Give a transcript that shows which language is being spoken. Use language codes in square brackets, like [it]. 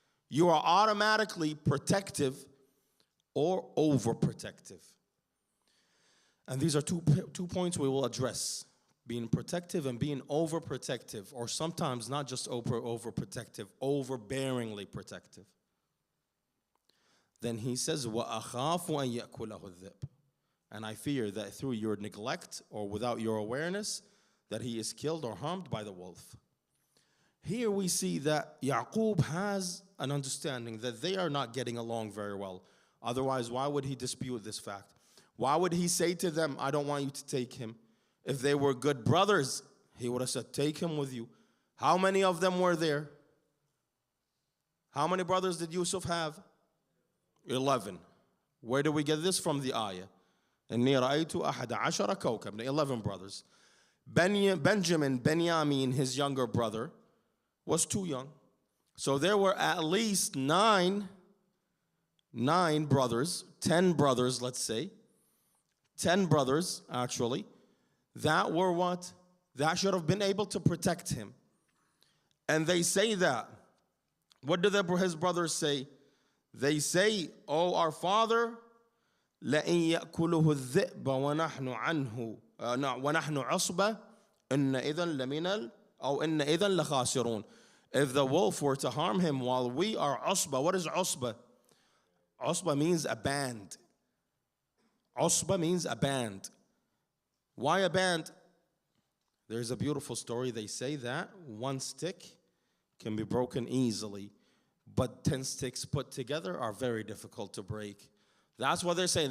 [en] You are automatically protective or overprotective. And these are two points we will address. Being protective and being overprotective, or sometimes not just overprotective, overbearingly protective. Then he says, [ar] وَأَخَافُ أَن يَأْكُلَهُ الذِّئْبُ. [en] And I fear that through your neglect or without your awareness, that he is killed or harmed by the wolf. Here we see that Yaqub has an understanding that they are not getting along very well. Otherwise, why would he dispute this fact? Why would he say to them, I don't want you to take him? If they were good brothers, he would have said, take him with you. How many of them were there? How many brothers did Yusuf have? 11. Where do we get this from? The ayah. [ar] إِنِّي رَأَيْتُ أَحَدَ عَشَرَ كَوْكَبًا. [en] 11 brothers. Benjamin, his younger brother, was too young. So there were at least nine brothers, 10 brothers, let's say. 10 brothers, actually, that were what? That should have been able to protect him. And they say that. What do his brothers say? They say, oh, our father, [ar] لَإِن يَأْكُلُهُ الذِّئْبَ وَنَحْنُ عَنْهُ وَنَحْنُ عَصْبَةٌ إِنَّ إِذًا لَمِنَ أو إِنَّ إِذًا لَخَاسِرُونَ. [en] If the wolf were to harm him while we are usba, what is usba? Usba means a band. Usba means a band. Why a band? There's a beautiful story. They say that one stick can be broken easily, but 10 sticks put together are very difficult to break. That's what they're saying.